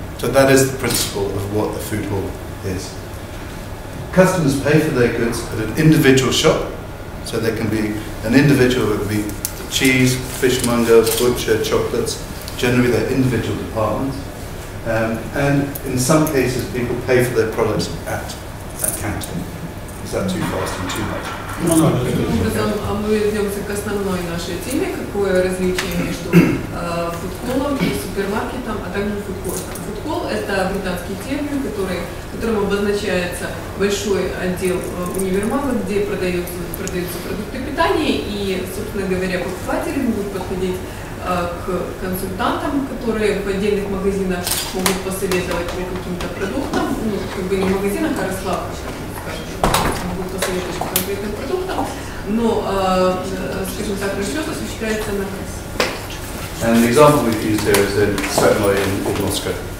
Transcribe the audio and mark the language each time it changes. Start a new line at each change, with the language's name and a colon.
English: So that is the principle of what a food hall is. Customers pay for their goods at an individual shop. So there can be an individual, it would be cheese, fishmonger, butcher, chocolates. Generally they're individual departments, and in some cases people pay for their products at counter. Is that too fast and too much?
Russian: Таким образом, мы вернемся к основной нашей теме, какое различие между фудколом и супермаркетом, а также фудкортом. Фудкол – это британский термин, которым обозначается большой отдел универмагов, где продаются продукты питания, и, собственно говоря, покупатели могут подходить к консультантам, которые в отдельных магазинах могут посоветовать по каким-то продуктам, ну, как бы не в магазинах, а расслабочках, скажем, могут посоветовать по конкретным продуктам, но, скажем так, расчет осуществляется на кассе.
English: And the example we've used here is in Svetnoy in Moscow.